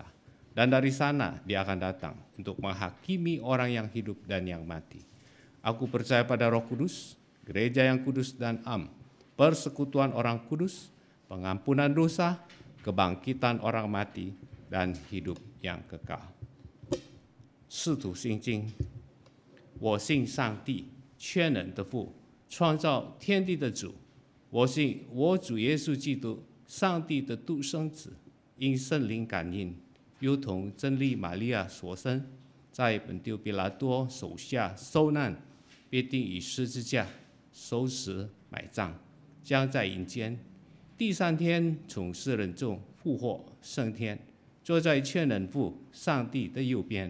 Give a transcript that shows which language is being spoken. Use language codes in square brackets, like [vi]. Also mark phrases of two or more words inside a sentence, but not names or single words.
[id] Dan dari sana dia akan datang untuk menghakimi orang yang hidup dan yang mati. Aku percaya pada Roh Kudus, gereja yang kudus dan am, persekutuan orang kudus, pengampunan dosa, kebangkitan orang mati, dan hidup yang kekal. [zh] 使徒信经，我信上帝，全能的父，创造天地的主。我信我主耶稣基督，上帝的独生子，因圣灵感应，又同真理玛利亚所生，在本丢比拉多手下受难，被钉于十字架，受死埋葬，将在阴间，第三天从死人中复活升天，坐在全能父上帝的右边。